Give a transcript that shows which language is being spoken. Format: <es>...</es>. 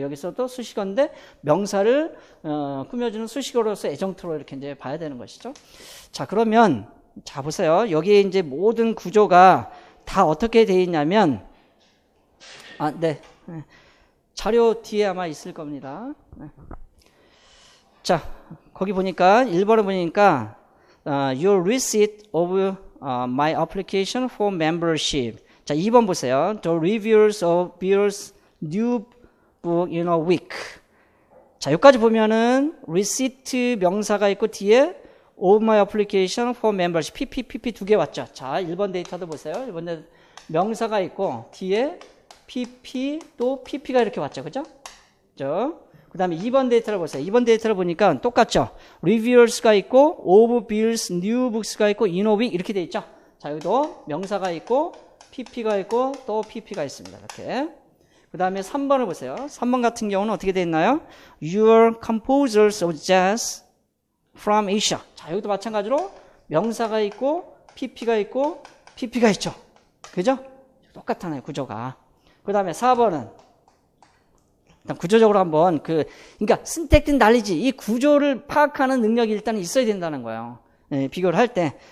<ko>여기서도 수식어인데 명사를 꾸며주는 수식어로서의 애정트로 이렇게 이제 봐야 되는 것이죠. 자, 그러면 자 보세요. 여기에 이제 모든 구조가 다 어떻게 되어 있냐면 네. 자료 뒤에 아마 있을 겁니다. 네. 자, 거기 보니까 1번에 보니까</ko> <en>your receipt of my application for membership.</en> <ko>자, 2번 보세요.</ko> <en>The reviewers of Beer's new book in a week.</en> <ko>자, 여기까지 보면은 receipt 명사가 있고 뒤에</ko> <en>of my application for membership</en> <ko>PP 두 개 왔죠. 자, 1번 데이터도 보세요. 1번 데이터 명사가 있고 뒤에 PP 또 PP가 이렇게 왔죠. 그죠? 그 다음에 2번 데이터를 보세요. 2번 데이터를 보니까 똑같죠. reviewers가 있고</ko> <en>of Beer's new books</en> <ko>가 있고</ko> <en>in a week</en> <ko>이렇게 돼 있죠. 자, 여기도 명사가 있고 PP가 있고 또 PP가 있습니다. 이렇게. 그 다음에 3번을 보세요. 3번 같은 경우는 어떻게 되어 있나요?</ko> <en>Your composers of jazz from Asia.</en> <ko>자, 여기도 마찬가지로 명사가 있고 PP가 있고 PP가 있죠. 그죠? 똑같아요. 구조가. 그 다음에 4번은 일단 구조적으로 한번 그러니까</ko> <en>synthetic knowledge,</en> <ko>이 구조를 파악하는 능력이 일단 있어야 된다는 거예요. 예, 비교를 할 때.</ko>